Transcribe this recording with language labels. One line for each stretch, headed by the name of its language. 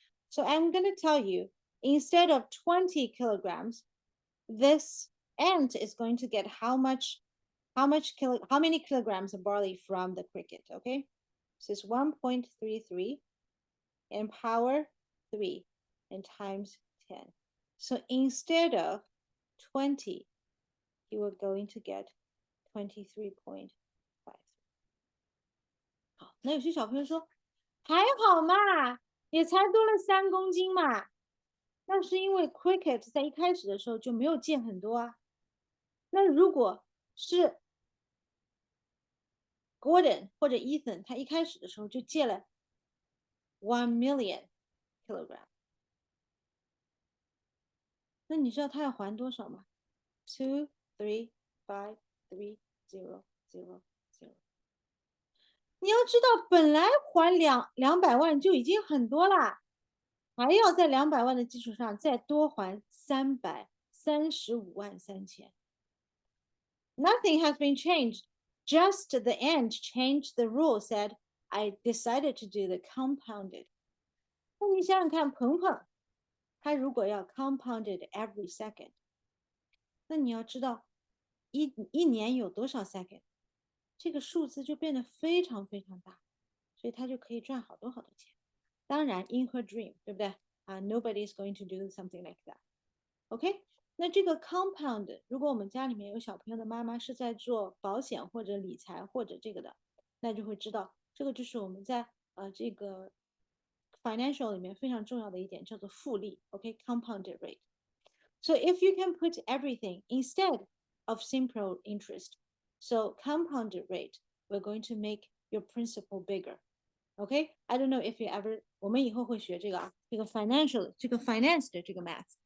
English: So I'm going to tell you, instead of 20 kilograms, this ant is going to get how many kilograms of barley from the cricket, okay? So it's 1.33 and power 3 and times 10. So instead of 20, you are going to get 23.5.
Chinese: 好，那有些小朋友说，还好嘛，也才多了3公斤嘛。那是因为 cricket 在一开始的时候就没有借很多啊。那如果是 Gordon 或者 Ethan， 他一开始的时候就借了1 million kilogram， 那你知道他要还多少吗？2, 3, 5, 3, 0 0 0。你要知道，本来还200万就已经很多啦，还要在200万的基础上再多还335万3千。
English: Nothing has been changed. Just the end changed the rule. Said I decided to do the compounded.
Chinese: 那你想想看，鹏鹏他如果要 compounded every second，那你要知道一年有多少 second，这个数字就变得非常非常大，所以他就可以赚好多好多钱。当然
English: in her dream，
Chinese: 对不对？
English: Nobody is going to do something like that.
Chinese: OK， 那这个 compound， 如果我们家里面有小朋友的妈妈是在做保险或者理财或者这个的，那就会知道这个就是我们在这个 financial 里面非常重要的一点，叫做复利。
English: OK，compounded rate. So if you can put everything instead of simple interest, so compounded rate, we're going to make your principal bigger. Okay, I don't know if you ever,
Chinese: 我们以后会学这个financial, 这个 finance 的这个 math.